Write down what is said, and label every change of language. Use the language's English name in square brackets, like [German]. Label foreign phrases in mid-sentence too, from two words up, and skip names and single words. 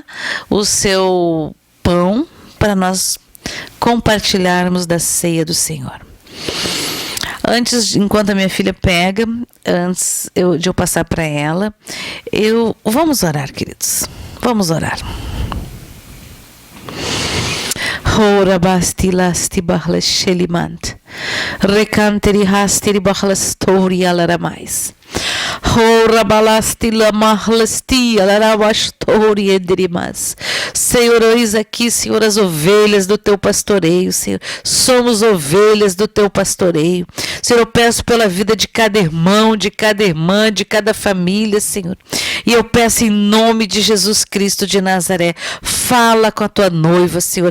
[Portuguese] O seu pão, para nós compartilharmos da ceia do Senhor. Enquanto a minha filha pega, antes de eu passar para ela, vamos orar, queridos. Vamos orar. Ora basti lasti bahla shelimant. Recanteri hasteri bahla story alaramais. Ora balasti la mahlasti alaravastori edrimas. Senhor, eis aqui, Senhor, as ovelhas do teu pastoreio, Senhor. Somos ovelhas do teu pastoreio. Senhor, eu peço pela vida de cada irmão, de cada irmã, de cada família, Senhor. E eu peço em nome de Jesus Cristo de Nazaré, fala com a tua noiva, Senhor.